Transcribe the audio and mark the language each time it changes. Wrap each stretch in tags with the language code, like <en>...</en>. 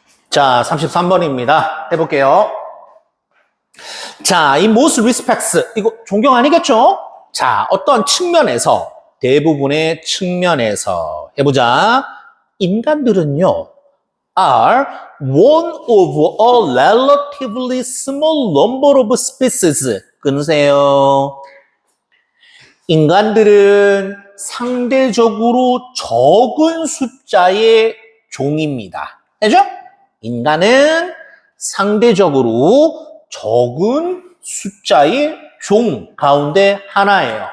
<ko>자, 33번입니다. 해볼게요. 자, 이</ko> <en>most respects,</en> <ko>이거 존경 아니겠죠? 자, 어떤 측면에서, 대부분의 측면에서 해보자. 인간들은요,</ko> <en>are one of a relatively small number of species.</en> <ko>끊으세요. 인간들은 상대적으로 적은 숫자의 종입니다. 알죠? 인간은 상대적으로 적은 숫자의 종 가운데 하나예요.</ko>